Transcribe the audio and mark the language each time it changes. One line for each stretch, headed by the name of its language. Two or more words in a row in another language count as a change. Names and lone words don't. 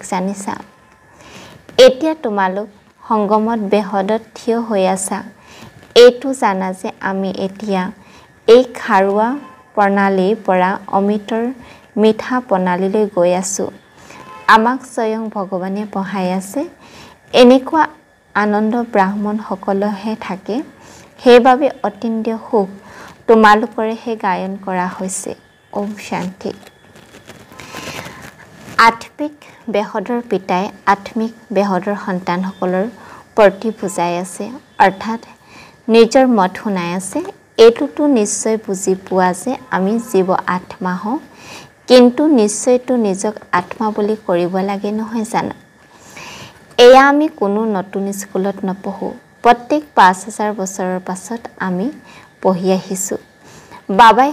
Assamese: জানিছা এতিয়া তোমালোক সংগমত বেহদত থিয় হৈ আছা এইটো জানা যে আমি এতিয়া এই খাৰুৱা প্ৰণালীৰ পৰা অমিতৰ মিঠা প্ৰণালীলৈ গৈ আছো আমাক স্বয়ং ভগৱানে পঢ়াই আছে এনেকুৱা আনন্দ ব্ৰাহ্মণ সকলহে থাকে সেইবাবে অতিন্দ্য সুখ তোমালোকৰহে গায়ন কৰা হৈছে
Hindi: ओम शांति
Assamese: আত্মিক বেহদৰ পিতায় আত্মিক বেহদৰ सन्तानসকলৰ প্ৰতি বুজাই আছে অৰ্থাৎ নিজৰ মত শুনাই আছে এটুটো নিশ্চয় বুজি পোৱা যে আমি জীৱ আত্মা হওঁ কিন্তু নিশ্চয়টো নিজক আত্মা বুলি কৰিব লাগে নহয় জানো এয়া আমি কোনো নতুন স্কুলত নপঢ়ো প্ৰত্যেক 5000 বছৰৰ পাছত আমি পঢ়ি আহিছো বাবাই